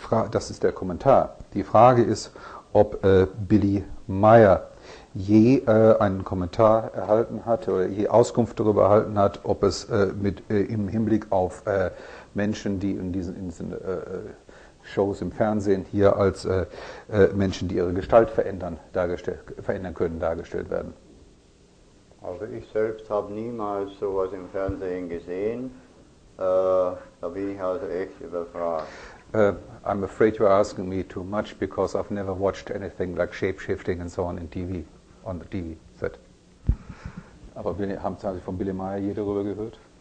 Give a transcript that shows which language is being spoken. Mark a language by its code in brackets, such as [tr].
[de] Das ist der Kommentar. Die Frage ist, ob Billy Meier je einen Kommentar erhalten hat oder je Auskunft darüber erhalten hat, ob es im Hinblick auf Menschen, die in diesen Shows im Fernsehen hier als Menschen, die ihre Gestalt verändern können, dargestellt werden. Also ich selbst habe niemals sowas im Fernsehen gesehen. Da bin ich also echt überfragt. [en] I'm afraid you're asking me too much because I've never watched anything like shape-shifting and so on in TV, on the TV set. [de] Aber haben Sie von Billy Meier je darüber gehört?